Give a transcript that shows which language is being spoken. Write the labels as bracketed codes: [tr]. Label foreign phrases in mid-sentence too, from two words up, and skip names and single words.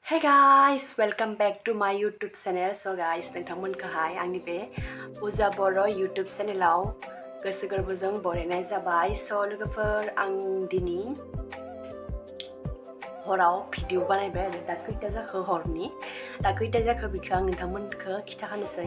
[en] guys, welcome back to my YouTube channel. So guys, [brx] नोंथांमोनखौहाय आंनि बे बुजा बर' YouTube चेनेलाव गोसो गोरबोजों बरायनाय जाबाय। So लोगोफोर, आं दिनै हराव भिडिअ बानायबाय आरो दा खैथा जाखो हरनि दा खैथा जाखो बेखौ आं नोंथांमोनखौ खिथाखानोसै।